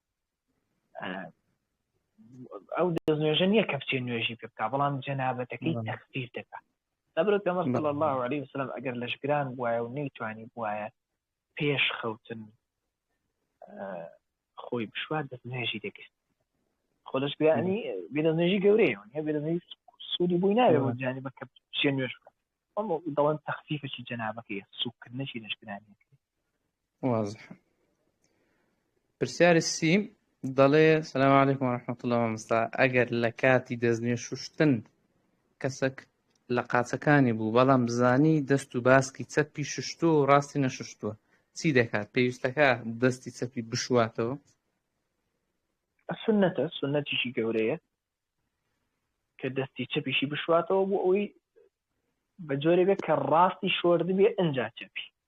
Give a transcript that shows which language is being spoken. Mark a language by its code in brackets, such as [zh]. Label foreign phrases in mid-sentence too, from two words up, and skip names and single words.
[ckb] ئەو دەستنوێژە نییە کە بچێ نوێژی پێ بکە بەڵام جەنابەتەکەی تەخفیف دەکات لەبەرەوەی پێغەمبەر [ar] صلی الله عليه وسلم [ckb] ئەگەر لەشگران بووایە و نەیتوانی بووایە پێش خەوتن خۆی بشوات دەستنوێژی دەکرد خۆ لەشگرانی بێدەستنوێژی گەورەیە نیە بێدەستنوێژی سوودی بووی نابێت بۆ جانیبە کە بچێ نوێژ بکات ئەمە دەڵێن تەخفیفەکی جەنابەکەی سوودکردنەشی لەشگرانی واضح پرسیاری سیم دەڵێ [ar] سلام علیکم ورحمة الله وبركاته [ckb] ئەگەر لە کاتی دەستنوێ شوشتن کەسێک لە قاچەکانی بوو بەڵام بزانی دەست و باسکی چەپی شوشتووە و ڕاستی نەشوشتووە چی دەکات پێویستەکە دەستی چەپی بشواتەوە سنەتیشی گەورەیە کە دەستی چەپیشی بشواتەوە بۆ ئەوەی بە جۆرێ بێت کە ڕاستی شۆردبێ ئەنجا چەپی